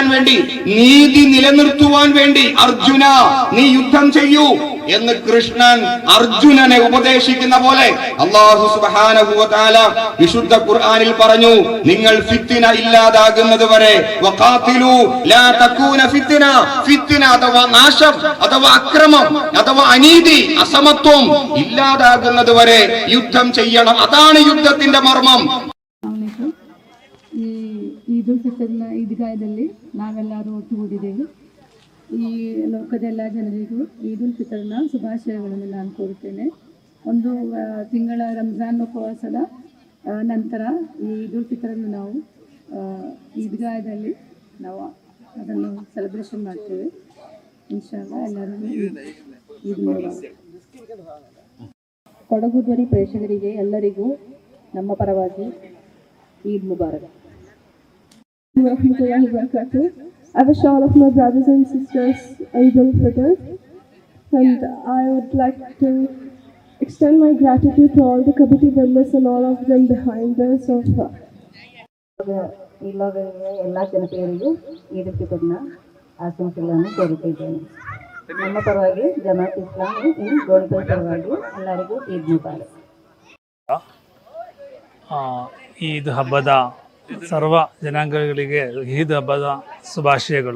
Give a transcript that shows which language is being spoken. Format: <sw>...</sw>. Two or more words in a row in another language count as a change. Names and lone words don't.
<ml>വേണ്ടി, നീതി നിലനിർത്തുവാൻ വേണ്ടി അർജുന നീ യുദ്ധം ചെയ്യൂ എന്ന് കൃഷ്ണൻ അർജുനനെ ഉപദേശിക്കുന്ന പോലെ</ml> <ar>الله سبحانه وتعالى</ar> <ml>വിശുദ്ധ ഖുർആനിൽ പറഞ്ഞു, നിങ്ങൾ ഫിത്ന ഇല്ലാതാകുന്നത് വരെ</ml> <ar>وقاتلوا لا تكون فتنة,</ar> <ml>ഫിത്ന അഥവാ നാശം അഥവാ അക്രമം അഥവാ അനീതി, അസമത്വം ഇല്ലാതാകുന്നത് വരെ യുദ്ധം ചെയ്യണം. അതാണ് യുദ്ധത്തിന്റെ മർമ്മം.</ml> <kn>ಈ ಈದ್ ಉಲ್ ಫಿತರ್ನ ಈದ್ಗಾಯದಲ್ಲಿ ನಾವೆಲ್ಲರೂ ಒಟ್ಟುಗೂಡಿದ್ದೇವೆ. ಈ ಲೋಕದೆಲ್ಲ ಜನರಿಗೂ ಈದ್ ಉಲ್ ಫಿತರ್ನ ಶುಭಾಶಯಗಳನ್ನು ನಾನು ಕೋರುತ್ತೇನೆ. ಒಂದು ತಿಂಗಳ ರಂಜಾನ್ ಉಪವಾಸದ ನಂತರ ಈ ಈದ್ ಉಲ್ ಫಿತರನ್ನು ನಾವು ಈದ್ಗಾಯದಲ್ಲಿ ನಾವು ಅದನ್ನು ಸೆಲೆಬ್ರೇಷನ್ ಮಾಡ್ತೇವೆ. ಇನ್ಶಾಅಲ್ಲಾ ಎಲ್ಲರಿಗೂ</kn> <ar>عيد مبارك.</ar> <kn>ಕೊಡಗು ಧ್ವನಿ ಪ್ರೇಕ್ಷಕರಿಗೆ ಎಲ್ಲರಿಗೂ ನಮ್ಮ ಪರವಾಗಿ</kn> <ar>عيد مبارك.</ar> <en>I wish all of my brothers and sisters Eid al-Fitr, and I would like to extend my gratitude to all the committee members and all of them behind us.</en> <kn>ಎಲ್ಲ ಜನತೆಯರಿಗೂ ಈದ್ ಫಿತರ್ನ ಆಶಂಸೆಗಳನ್ನು ಕೋರುತ್ತಿದ್ದೇನೆ. ನಮ್ಮ ಪರವಾಗಿ ಜಮಾತ್ ಇಸ್ಲಾಮಿ ಗೋಲ್ಕರ್ ಪರವಾಗಿ ಎಲ್ಲರಿಗೂ</kn> <ar>عيد مبارك.</ar> <kn>ಈದ್ ಹಬ್ಬದ ಸರ್ವ ಜನಾಂಗಗಳಿಗೆ ಈದ್ ಹಬ್ಬದ ಶುಭಾಶಯಗಳು.</kn>